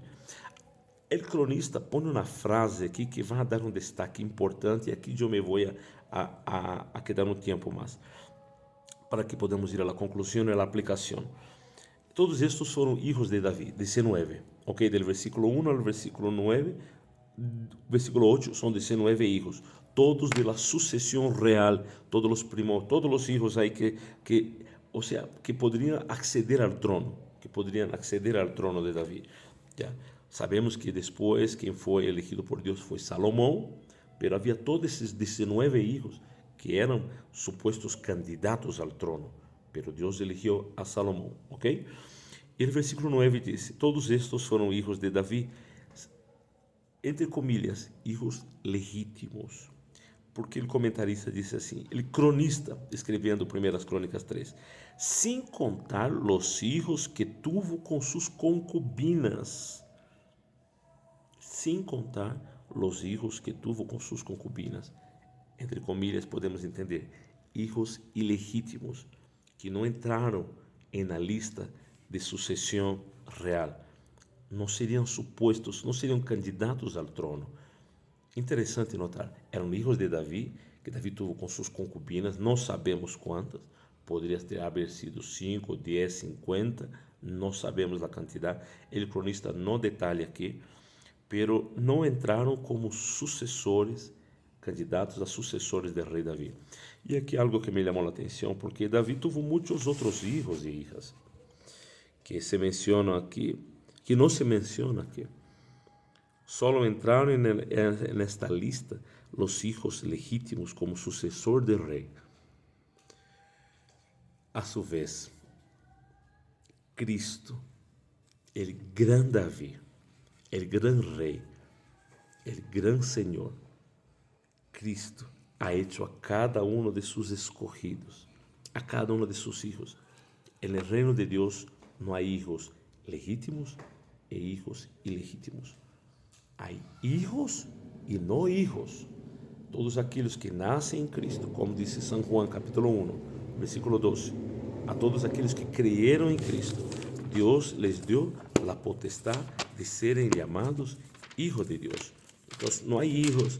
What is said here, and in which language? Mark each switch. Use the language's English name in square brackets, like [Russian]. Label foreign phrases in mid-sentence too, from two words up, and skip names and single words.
[Portuguese] O cronista põe uma frase aqui que vai dar um destaque importante, e aqui eu me vou [Spanish] a quedar [Portuguese] um tempo mais, para que podamos ir à conclusão e à aplicação. Todos estes foram hijos de Davi, 19, ok? [Spanish] Del versículo 1 [Portuguese] ao versículo 9, versículo 8, são [Spanish] 19 hijos, todos de la sucesión real, todos los primos, todos los hijos ahí o sea, que podrían acceder al trono, de David. ¿Ya? Sabemos que después quien fue elegido por Dios fue Salomón, pero había todos esos 19 hijos que eran supuestos candidatos al trono, pero Dios eligió a Salomón, ¿ok? Y el versículo 9 dice: todos estos fueron hijos de David, entre comillas, hijos legítimos. [Portuguese] Porque o comentarista disse assim, o cronista, escrevendo 1 Crônicas 3, sem contar os [Spanish] hijos que tuvo [Portuguese] com suas concubinas. Sem contar os [Spanish] hijos que tuvo [Portuguese] com suas concubinas. [Spanish] Entre comillas, [Portuguese] podemos entender, hijos ilegítimos, que não entraram na lista de sucessão real. Não seriam supostos, não seriam candidatos ao trono. Interessante notar, eram hijos de Davi, que Davi tuvo com suas concubinas, não sabemos quantas, poderia haver sido 5, 10, 50, não sabemos a quantidade, o cronista não detalha aqui, pero não entraram como sucessores, candidatos a sucessores do rei Davi. E aqui algo que me chamou a atenção, porque Davi tuvo muitos outros hijos e hijas, que se mencionam aqui, que não se menciona aqui. Solo entraram nesta lista os hijos legítimos como sucessor del rei. [Spanish] A su vez, Cristo, el gran Davi, el gran rei, el gran Senhor, Cristo ha hecho a cada uno de sus escogidos, a cada uno de sus hijos. En el reino de Dios no hay hijos legítimos e hijos ilegítimos. Hay hijos [Portuguese] e não [Spanish] hijos. [Portuguese] Todos aqueles que nascem em Cristo, como disse São João, capítulo 1, versículo 12. A todos aqueles que creyeron em Cristo, Deus les deu a potestade de serem chamados hijos de Deus. Então, não há hijos.